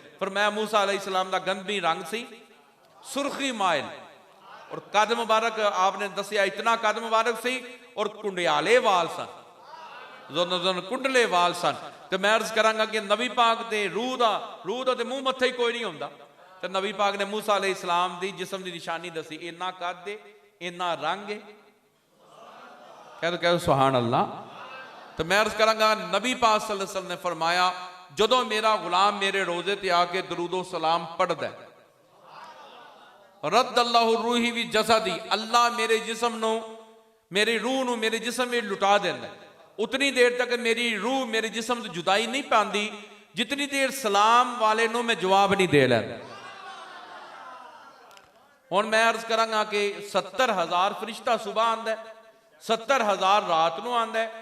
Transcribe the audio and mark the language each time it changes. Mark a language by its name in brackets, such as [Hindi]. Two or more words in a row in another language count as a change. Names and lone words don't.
[Punjabi] فرمایا موسیٰ علیہ السلام دا گندمی رنگ سی، سرخی مائل، اور قد مبارک آپنے دسیا اتنا قد مبارک سی اور کنڈیالے وال سن، دونوں کنڈلے وال سن. تو میں عرض کرانگا کہ نبی پاک دے روح دا تے منہ متھے ہی کوئی نہیں ہوندا. تو نبی پاک نے موسیٰ علیہ السلام دی جسم دی نشانی دسی، انا قد ہے، انا رنگ ہے. [Urdu] کہہ دو [Arabic] سبحان الله. [Punjabi] تو میں عرض کرانگا نبی پاک [Arabic] صلى الله عليه وسلم [Punjabi] نے فرمایا جدوں میرا غلام میرے روضے تے آکے درود و سلام پڑھدا ہے, [Arabic] ردّ الله روحي في جسدي, [Punjabi] اللہ میرے جسم نوں، میری روح نوں میرے جسم میں لٹا دیندا. اوتنی دیر تک میری روح میرے جسم سے جدائی نہیں پاندی جتنی دیر سلام والے نوں میں جواب نہیں دے لیندا. ہن میں عرض کرانگا کہ 70,000 فرشتہ صبح آندا ہے، 70,000 رات نوں آندا ہے.